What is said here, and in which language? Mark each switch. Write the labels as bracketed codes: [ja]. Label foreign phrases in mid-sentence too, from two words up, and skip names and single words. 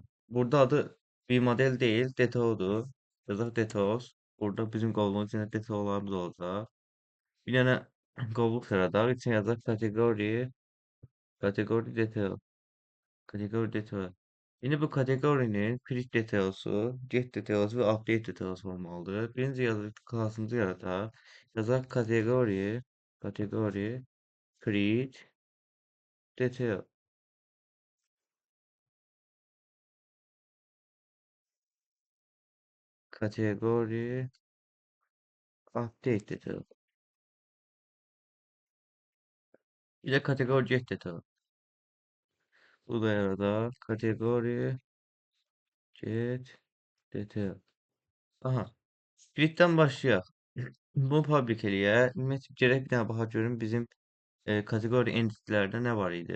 [az] Burada adı V-model deyil, detaildir. Yazaq details. Burada bizim qovluğun içində detaillarımız olacaq. Bir dənə qovluq yaradaq. İçinə yazaq kateqori detail. [tr] Kateqori detail. Yine bu kategorinin print details'u, get details ve update details olmalıdır. [az] Birinci yazı klasımızı yaratar. Yazar kategori print detail. Kategori update detail. Bir de kategori get detail. Bu da yaratar. Kategori get detail. Aha. Print'ten başlayaq. Bu public eləyək. Ümumiyyətlə gərək bir dənə baxaq görüm bizim kategori entity'lərdə nə var idi?